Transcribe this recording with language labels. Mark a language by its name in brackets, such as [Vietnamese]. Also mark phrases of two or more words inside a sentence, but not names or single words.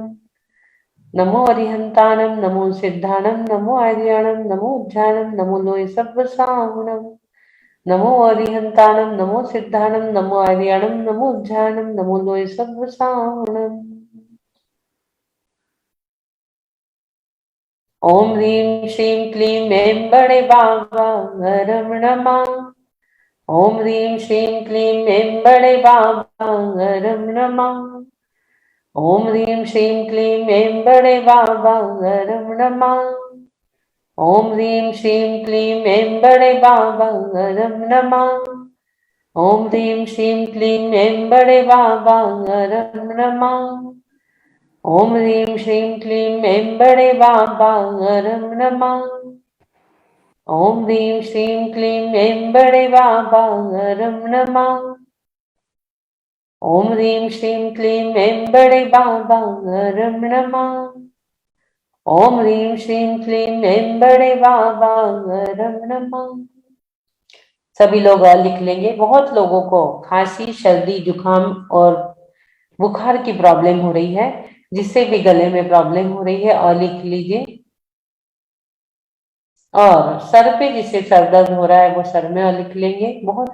[Prakrit languages] नमो अरिहंताणं, नमो सिद्धाणं, नमो आर्याणं, नमो वज्झायाणं, नमो लोये सव्वसाहुणं। नमो अरिहंताणं, नमो सिद्धाणं, नमो आर्याणं, नमो वज्झायाणं, नमो लोये सव्वसाहुणं। [Sanskrit] ओम ह्रीं श्रीं क्लीं ऐं बड़े बाबा गरम नमा। ओम ह्रीं श्रीं क्लीं ऐं बड़े बाबा गरम नमा। ओम ह्रीं श्रीं क्लीं ऐं बड़े बाबा गरम नमा। ओम ह्रीं श्रीं क्लीं ऐं बड़े बाबा गरम नमा। ओम ह्रीं श्रीं क्लीं ऐं बड़े बाबा गरम नमा। ओम ह्रीं श्रीं क्लीं ऐं बड़े बाबा गरम नमा। ओम ह्रीं श्रीं क्लीं ऐं बड़े बाबा गरम नमा। ओम ह्रीं श्रीं क्लीं ऐं बड़े बाबा गरम नमा। ओम ह्रीं श्रीं क्लीं ऐं बड़े बाबा गरम नमा। [Hindi] सभी लोग लिख लेंगे। बहुत लोगों को खांसी, सर्दी, जुकाम और बुखार की प्रॉब्लम हो रही है, जिससे भी गले में प्रॉब्लम हो रही है और लिख लीजिए। और सर पे जिससे सर दर्द हो रहा है वो सर में और लिख लेंगे।